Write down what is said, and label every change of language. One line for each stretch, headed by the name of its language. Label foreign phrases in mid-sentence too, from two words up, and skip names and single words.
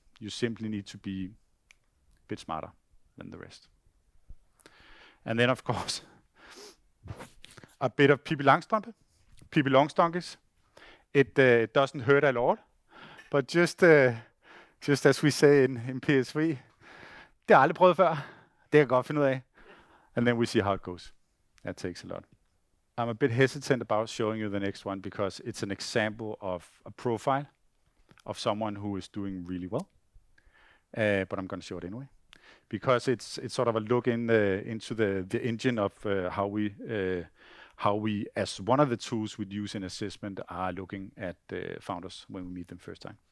English: You simply need to be a bit smarter than the rest. And then, of course, a bit of Pippi Longstrømpe. It doesn't hurt a lot, but just as we say in PSV,
Danish: det har jeg aldrig prøvet før. Det kan jeg godt finde ud af.
English: And then we see how it goes. That takes a lot. I'm a bit hesitant about showing you the next one because it's an example of a profile of someone who is doing really well. But I'm going to show it anyway, because it's sort of a look into the engine of how we, as one of the tools we'd use in assessment, are looking at founders when we meet them first time.